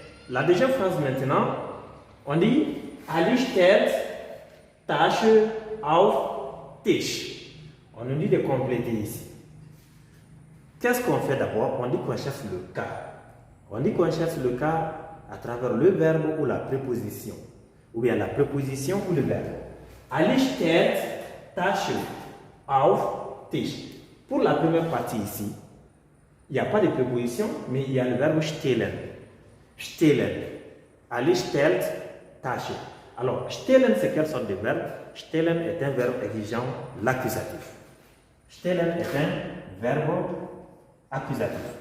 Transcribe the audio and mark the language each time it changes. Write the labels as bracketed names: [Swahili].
[French] La deuxième phrase maintenant, on dit [German] Ali stellt Tasche auf Tisch. [French] On nous dit de compléter ici. Qu'est-ce qu'on fait d'abord? On dit qu'on cherche le cas. On dit qu'on cherche le cas à travers le verbe ou la préposition. Ou bien la préposition ou le verbe. [German] Ali stellt Tasche auf Tisch. [French] Pour la première partie ici, il n'y a pas de préposition, mais il y a le verbe stellen. Stellen. [German] Ali stellt Tasche. [French] Alors, stellen, c'est quelle sorte de verbe? Stellen est un verbe exigeant l'accusatif. Stellen est un verbe accusatif.